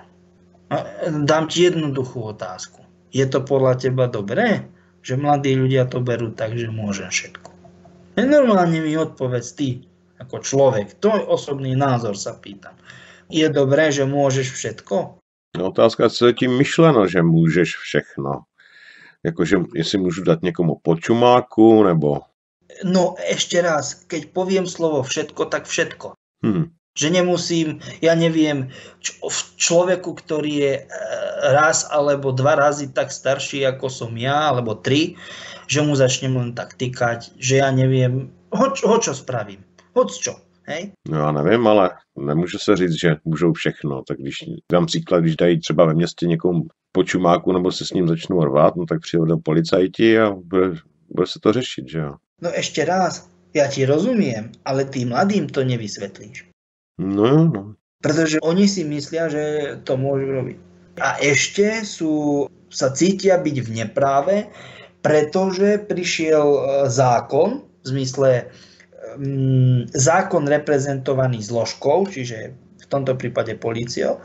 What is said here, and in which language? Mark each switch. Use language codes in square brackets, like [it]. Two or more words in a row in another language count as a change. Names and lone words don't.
[sk] A dám ti jednoduchú otázku. Je to podľa teba dobré, že mladí ľudia to berú tak, že môžem všetko? Normálne mi odpovedz ty, ako človek. Tvoj osobný názor sa pýtam. Je dobré, že môžeš všetko? No, [cs] otázka, co je tím myšleno, že můžeš všechno. Jakože, jestli můžu dát někomu počumáku, nebo... No, [sk] ešte raz, keď poviem slovo všetko, tak všetko. Že nemusím, ja neviem, človeku, ktorý je raz alebo dva razy tak starší, ako som ja, alebo 3, že mu začnem len tak tykať, že ja neviem, čo spravím. Čo, hej? [cs] No já nevím, ale nemůže se říct, že můžou všechno. Tak když dám příklad, když dají třeba ve městě někomu počumáku nebo se s ním začnou rvát, no tak přijdou policajti a bude se to řešit, že jo? [sk] No ešte raz, ja ti rozumiem, ale tým mladým to nevysvetlíš. No. Pretože oni si myslia, že to môžu robiť. A ešte sa cítia byť v nepráve, pretože prišiel zákon, v zmysle zákon reprezentovaný zložkou, čiže v tomto prípade políciou.